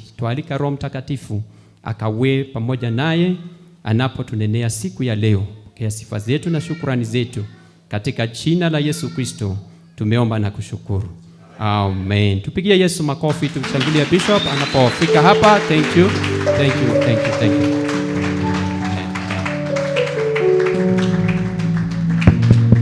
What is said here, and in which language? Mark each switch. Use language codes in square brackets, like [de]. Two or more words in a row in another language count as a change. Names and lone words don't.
[sw] Tualika Roho Mtakatifu akawe pamoja naye anapotunenea siku ya leo. Pokea sifa zetu na shukrani zetu katika jina la Yesu Kristo. Tumeomba na kushukuru. Amen. Tupigie Yesu makofi, tumshangilie bishop anapofika hapa. [en] Thank you. Thank you. Thank you. Thank you.